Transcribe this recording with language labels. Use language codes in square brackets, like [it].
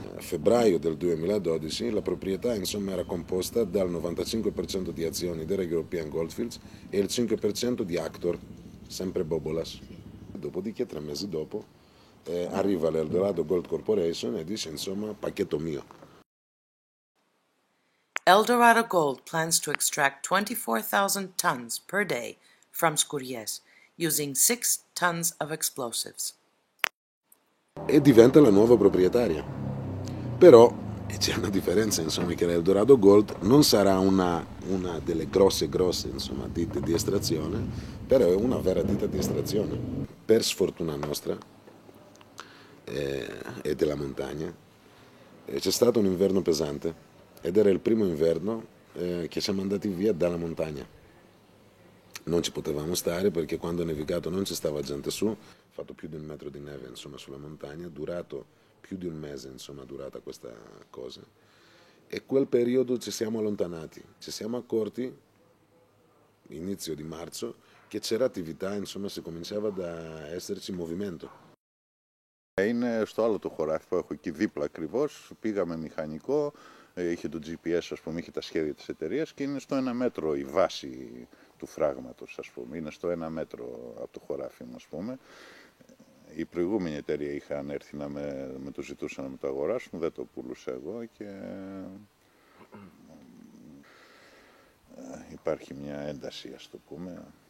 [it] A febbraio del 2012 la proprietà insomma era composta dal 95% di azioni della European Goldfields e il 5% di Actor, sempre Bobolas. Dopodiché 3 mesi dopo arriva l'Eldorado Gold Corporation e dice insomma pacchetto mio. [en] Eldorado Gold plans to extract 24,000 tons per day from Skouries, using 6 tons of explosives. [it] E diventa la nuova proprietaria. Però c'è una differenza, insomma, che l'Eldorado Gold non sarà una delle grosse insomma, ditte di estrazione, però è una vera ditta di estrazione. Per sfortuna nostra e della montagna c'è stato un inverno pesante ed era il primo inverno che siamo andati via dalla montagna. Non ci potevamo stare perché quando è nevicato non ci stava gente su, fatto più di 1 metro di neve insomma sulla montagna, durato più di 1 mese insomma durata questa cosa, e quel periodo ci siamo allontanati, ci siamo accorti inizio di marzo che c'era attività, insomma si cominciava da esserci movimento. [el] Είναι στο άλλο το χωράφι που έχω εκεί δίπλα ακριβώς, πήγαμε μηχανικό, είχε το GPS, ας πούμε, είχε τα σχέδια της εταιρείας και είναι στο 1 μέτρο η βάση του φράγματος, ας πούμε, είναι στο 1 μέτρο από το χωράφι μου, ας πούμε. Η προηγούμενη εταιρεία είχαν έρθει να με το ζητούσαν να με το αγοράσουν, δεν το πουλούσα εγώ και υπάρχει μια ένταση, ας το πούμε.